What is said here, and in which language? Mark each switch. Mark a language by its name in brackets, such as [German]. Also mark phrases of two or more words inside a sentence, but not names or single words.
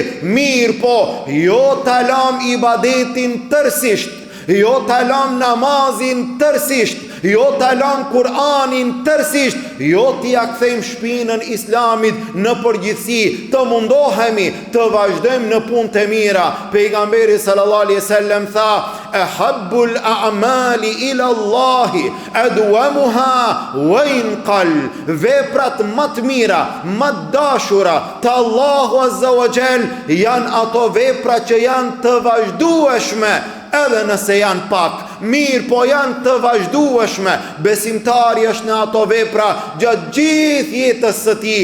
[Albanian] Mirë po, jo ta lam ibadetin tërësisht, jo ta lam namazin tërësisht, jo ta lam Kur'anin tërësisht, jo t'i ja kthejmë shpinën Islamit në përgjithësi, të mundohemi të vazhdojmë në punë të mira. Pejgamberi [Arabic] صلى الله عليه وسلم [Albanian] tha: [Arabic] "أحب الأعمال إلى الله أدومها وإن قل", [Albanian] veprat më të mira, më të dashura të Allahu [Arabic] عز وجل [Albanian] janë ato vepra që janë të vazhdueshme, edhe nëse janë pak. Mirë po janë të vazhdueshme. Besimtari është në ato vepra gjatë gjithë jetës së tij.